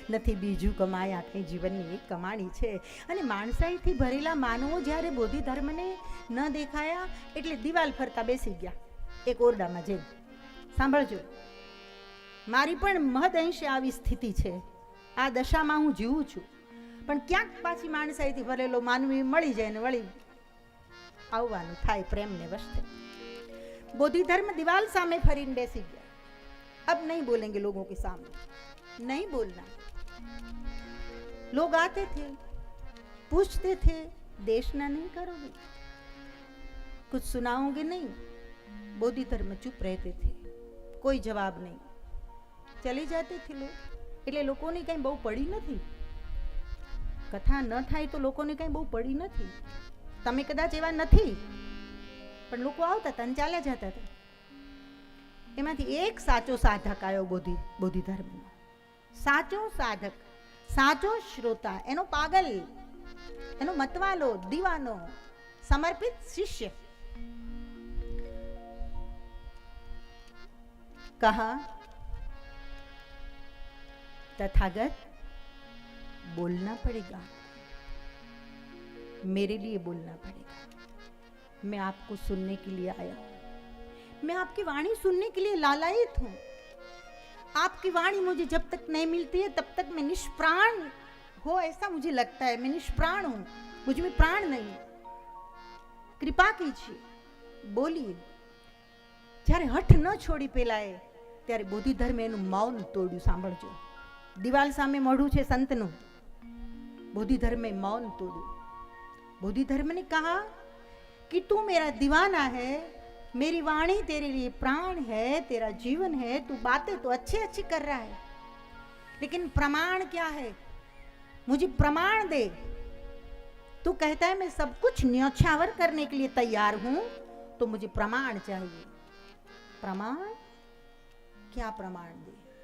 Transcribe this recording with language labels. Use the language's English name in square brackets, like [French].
[Gujarati] નથી બીજું કમાયા કંઈ, જીવનની એક કમાણી છે. અને માણસાઈથી ભરેલા માનવો જ્યારે બોધિધર્મને ન દેખાયા એટલે દિવાલ ફરતા બેસી ગયા એક ઓરડામાં જઈ. સાંભળજો, મારી પણ મહદઅંશે આવી સ્થિતિ છે. આ દશામાં હું જીવું છું. પણ ક્યાંક પાછી માણસાઈથી ભરેલો માનવી મળી જાય ને વળી આવવાનું થાય પ્રેમને વસ્તે. બોધિધર્મ દિવાલ સામે ફરીને બેસી ગયા. [Hindi] अब नहीं बोलेंगे लोगों के सामने, नहीं बोलना. लोग आते थे, पूछते थे, देशना नहीं करोगे, कुछ सुनाओगे नहीं. बोधिधर्म चुप रहते थे, कोई जवाब नहीं. चले जाते थे लोग. [Gujarati] એટલે લોકોને કંઈ બહુ પડી નથી. કથા ન થાય તો લોકોને કંઈ બહુ પડી નથી. તમે કદાચ એવા નથી, પણ લોકો આવતા હતા અને ચાલ્યા જતા હતા. એમાંથી એક સાચો સાધક આવ્યો બોધિધર્મનો. સાચો સાધક, સાચો શ્રોતા, એનો પાગલ, એનો મતવાલો, દીવાનો, સમર્પિત શિષ્ય. [Hindi] કહા तथागत बोलना पड़ेगा, मेरे लिए बोलना पड़ेगा. मैं आपको सुनने के लिए आया हूं. मैं आपकी वाणी सुनने के लिए लालायित हूं. आपकी वाणी मुझे जब तक नहीं मिलती है तब तक मैं निष्प्राण हो, ऐसा मुझे लगता है. मैं निष्प्राण हूं, मुझ में प्राण नहीं. કૃપા કીજીએ, બોલીએ. [Gujarati] જ્યારે હઠ ન છોડી પેલાએ ત્યારે બોધિધર્મે એનું મૌન તોડ્યું. સાંભળજો, દિવાલ સામે મોઢું છે સંતનું, [Hindi] बोधिधर्म में मौन तोड़ू. बोधिधर्म ने कहा कि तू मेरा दीवाना है, मेरी वाणी तेरे लिए प्राण है, तेरा जीवन है, तू बातें तो अच्छी अच्छी कर रहा है, लेकिन प्रमाण क्या है? मुझे प्रमाण दे. तू कहता है मैं सब कुछ न्योछावर करने के लिए तैयार हूं, तो मुझे प्रमाण चाहिए. प्रमाण? क्या प्रमाण दे?